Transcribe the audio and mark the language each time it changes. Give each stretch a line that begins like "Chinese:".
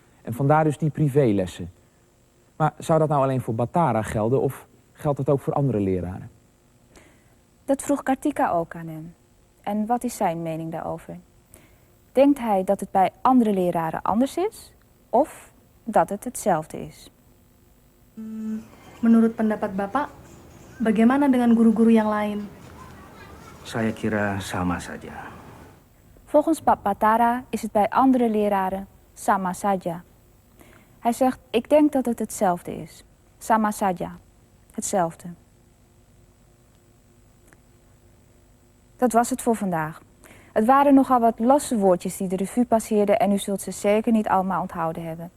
Dutch: En vandaar dus die privélessen. Maar zou dat nou alleen voor Batara gelden of geldt dat ook voor andere leraren? Dat vroeg Kartika ook aan hem. En wat is zijn mening daarover? Denkt hij dat het bij andere leraren anders is of dat het hetzelfde is?
Indonesian: Menurut pendapat Bapak, bagaimana dengan guru-guru yang lain? Saya kira sama saja.
Dutch: Volgens Pak Batara is het bij andere leraren
Indonesian: sama saja.
Dutch: Hij zegt, ik denk dat het hetzelfde is.
Indonesian: Sama saja.
Dutch: Hetzelfde. Dat was het voor vandaag. Het waren nogal wat losse woordjes die de revue passeerden en u zult ze zeker niet allemaal onthouden hebben.